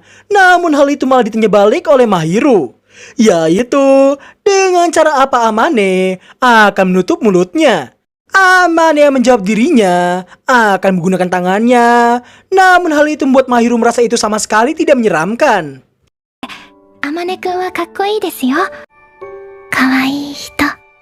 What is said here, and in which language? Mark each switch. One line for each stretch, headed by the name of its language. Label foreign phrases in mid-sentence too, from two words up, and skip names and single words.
Indonesian: Namun hal itu malah ditanya balik oleh Mahiru, yaitu dengan cara apa Amane akan menutup mulutnya. Amane yang menjawab dirinya akan menggunakan tangannya. Namun hal itu membuat Mahiru merasa itu sama sekali tidak menyeramkan.
Japanese: あまねくんはかっこいいですよ。可愛い人。